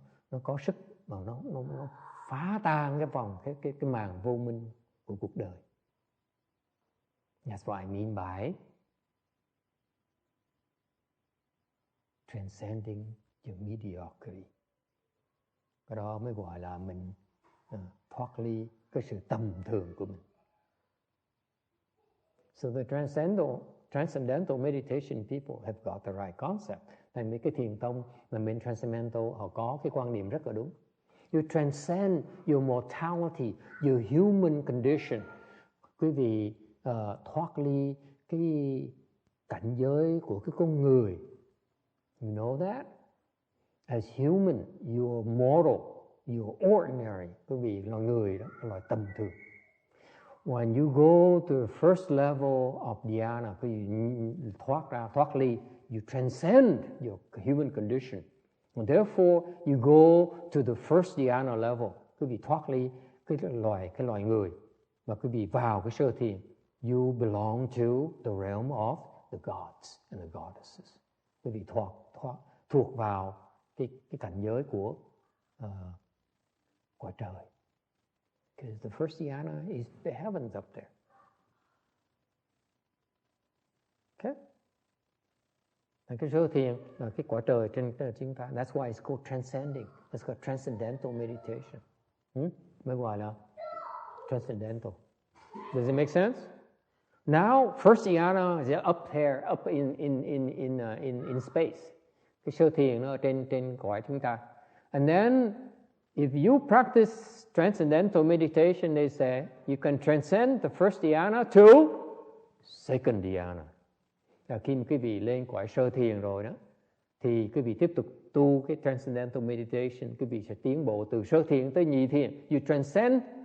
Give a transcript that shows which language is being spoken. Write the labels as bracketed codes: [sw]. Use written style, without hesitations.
[vi] Nó có sức mà nó phá tan cái vòng cái màn vô minh của cuộc đời. [en] That's what I mean by transcending your mediocrity. [vi] Cái đó mới gọi là mình thoát ly cái sự tầm thường của mình. [en] So the transcendental meditation people have got the right concept. [vi] Tại mấy cái thiền tông mà bên transcendental họ có cái quan niệm rất là đúng. [en] You transcend your mortality, your human condition. [vi] Quý vị thoát ly cái cảnh giới của cái con người. [en] You know that? As human, you're mortal, you're ordinary. [vi] Quý vị là người đó, là tầm thường. [en] When you go to the first level of dhyana, [vi] quý vị thoát ly, [en] you transcend your human condition. And therefore, you go to the first dhyana level. [vi] Quý vị thoát ly cái loài người. Và quý vị vào cái sơ thiền. [en] You belong to the realm of the gods and the goddesses. [vi] Quý vị thuộc vào cái cảnh giới của cõi trời. [en] Because the first dhyana is the heavens up there. [vi] Okay? Cái sơ thiền là cái cõi trời trên chúng ta. [en] That's why it's called transcending. It's called transcendental meditation. [vi] Mới gọi là transcendental. [en] Does it make sense? Now, first dhyana is up there, up in space. [vi] Cái sơ thiền nó ở trên cõi chúng ta. [en] And then, if you practice transcendental meditation, they say you can transcend the first dhyana to second dhyana. [vi] Khi mà quý vị lên cõi sơ thiền rồi đó, thì quý vị tiếp tục tu cái transcendental meditation, quý vị sẽ tiến bộ từ sơ thiền tới nhị thiền. [en] You transcend